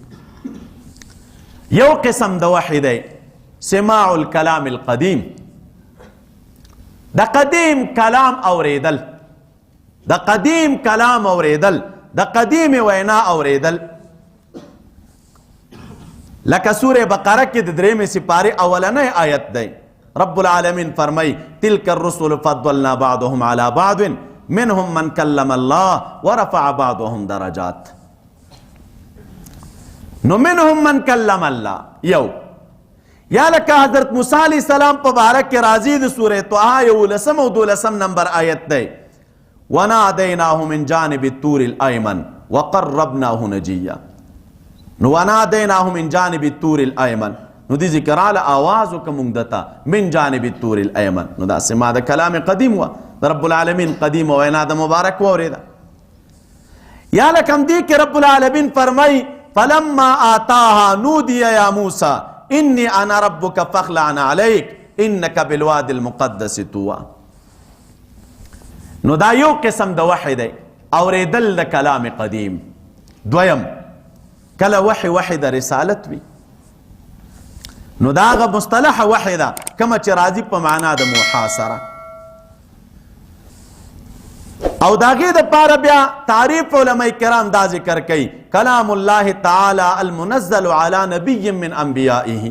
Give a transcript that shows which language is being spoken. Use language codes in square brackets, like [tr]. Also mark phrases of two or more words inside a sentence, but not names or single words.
[ps] دي یو قسم د وحی دی [ar] سماع الکلام القدیم [ps] د قدیم کلام اوریدل د قدیم کلام اوریدل د قدیم وینا اوریدل لکه سوره بقره کې د 3 سپارې اولنۍ آیت دی رب العالمین فرمای [ar] تلک الرسل فضلنا بعضهم على بعض منهم من کلم الله ورفع بعضهم درجات [ps] نو [ar] منهم من کلم الله [ps] یو یا لکه حضرت موسی [ar] علیہ السلام [ps] په باره کې راځي د سوره طه 11 او 12 نمبر آیت دی [ar] وناديناه من جانب الطور الأيمن وقربناه نجيا [ps] نو [ar] وناديناه من جانب الطور الأيمن [ps] نو دي ذکر على آواز وکمونږ دته [ar] من جانب الطور الأيمن [ps] نو دا سما د کلام قدیم و رب العالمین قدیم وینا د مبارک و اوریدا یا لکم دی کې رب العالمین فرمای [ar] فلما آتاها نودي یا موسی انی انا ربک فاخلع علیک انک بالواد المقدس طوى. [ps] نو دا یو قسم د وحی دی، اوریدل د کلام قدیم. دویم کله وحی د رسالت وي، نو دا هغه مصطلح وحی ده کومه چې راځي په معنا د محاصره. او د هغې دپاره بیا تعریف علماء کرام دا ذکر کوي، [ar] کلام الله تعالی المنزل علی نبی من انبیائه.